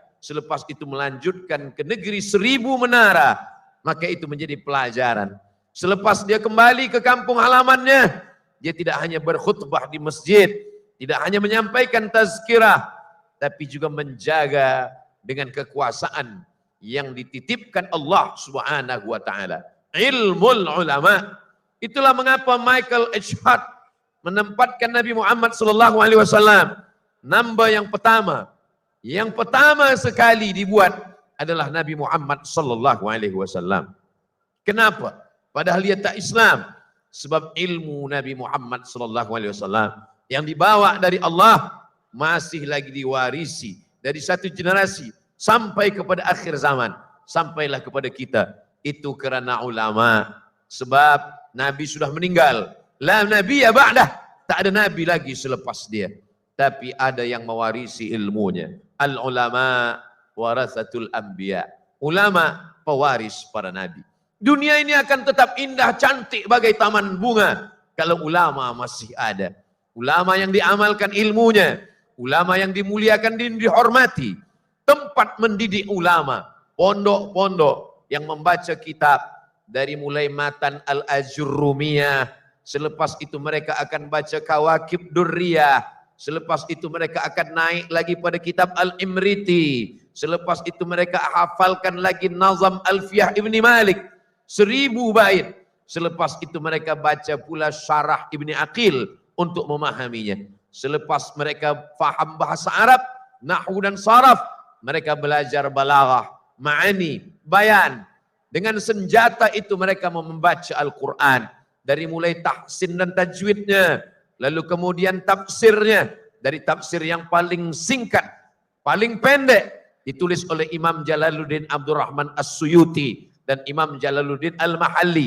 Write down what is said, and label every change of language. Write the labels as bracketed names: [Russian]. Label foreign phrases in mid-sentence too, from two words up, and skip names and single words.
[Malay] Selepas itu melanjutkan ke negeri 1000 menara. Maka itu menjadi pelajaran. Selepas dia kembali ke kampung halamannya, dia tidak hanya berkhutbah di masjid, tidak hanya menyampaikan tazkirah, tapi juga menjaga dengan kekuasaan yang dititipkan Allah [Arabic] سبحانه وتعالى. علم العلماء. [Malay] Itulah mengapa Michael H. Hart menempatkan Nabi Muhammad [Arabic] صلى الله عليه وسلم [Malay] number yang pertama. Yang pertama sekali dibuat adalah Nabi Muhammad [Arabic] صلى الله عليه وسلم. [Malay] Kenapa? Padahal dia tak Islam. Sebab ilmu Nabi Muhammad [Arabic] صلى الله عليه وسلم [Malay] yang dibawa dari Allah masih lagi diwarisi dari satu generasi sampai kepada akhir zaman, sampailah kepada kita. Itu kerana ulama. Sebab Nabi sudah meninggal. [Arabic] لا نبي بعده. [Malay] Tak ada nabi lagi selepas dia. Tapi ada yang mewarisi ilmunya. [Arabic] العلماء ورثة الأنبياء. [Malay] Ulama pewaris para nabi. Dunia ini akan tetap indah, cantik bagai taman bunga kalau ulama masih ada. Ulama yang diamalkan ilmunya, ulama yang dimuliakan dan dihormati. Tempat mendidik ulama, pondok-pondok yang membaca kitab dari mulai matan Al-Ajurrumiyah, selepas itu mereka akan baca Kawakib Durriyah, selepas itu mereka akan naik lagi pada kitab Al-Imriti, selepas itu mereka hafalkan lagi Nazam Alfiyah Ibni Malik 1000 bait, selepas itu mereka baca pula Syarah Ibni Aqil untuk memahaminya. Selepas mereka faham bahasa Arab, nahwu dan saraf, mereka belajar balaghah, ma'ani, bayan. Dengan senjata itu mereka membaca Al-Quran. Dari mulai tahsin dan tajwidnya, lalu kemudian tafsirnya. Dari tafsir yang paling singkat, paling pendek, ditulis oleh Imam Jalaluddin Abdurrahman As-Suyuti dan Imam Jalaluddin Al-Mahalli.